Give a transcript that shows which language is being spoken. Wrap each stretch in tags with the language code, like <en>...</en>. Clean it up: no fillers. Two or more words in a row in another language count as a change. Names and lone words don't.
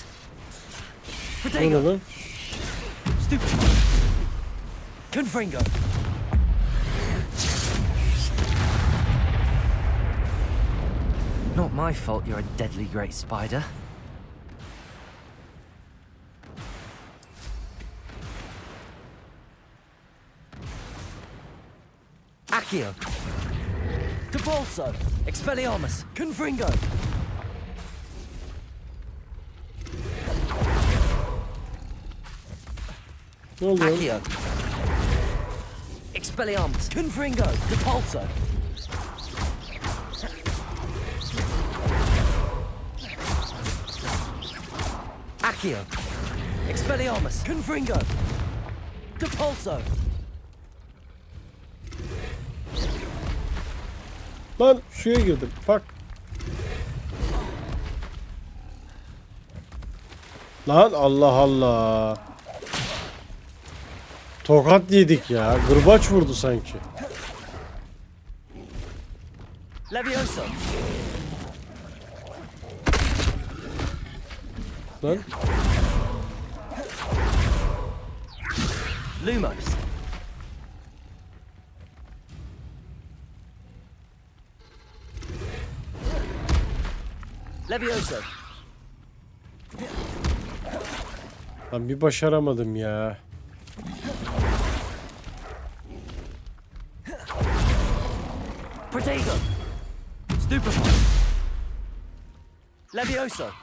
<tr>O ne</tr> <en>Protego.</en> <tr>lan?</tr> <en>Stupid. Confringo. Not my fault you're a deadly great spider. Accio. Depulso. Expelliarmus. Confringo.</en> <tr>Ne oldu?</tr> <en>Accio. Expelliarmus. Confringo. Depulso. Accio. Expelliarmus. Confringo. Depulso.</en> <tr>Lan suya girdim. Bak. Lan Allah Allah. Tokat yedik ya. Gırbaç vurdu sanki.</tr> <en>Levioso.</en> <tr>Lan.</tr> <en>Lumos. Levioso.</en> <tr>Lan bir başaramadım ya.</tr> <en>Protego. Stupefy. Levioso.</en>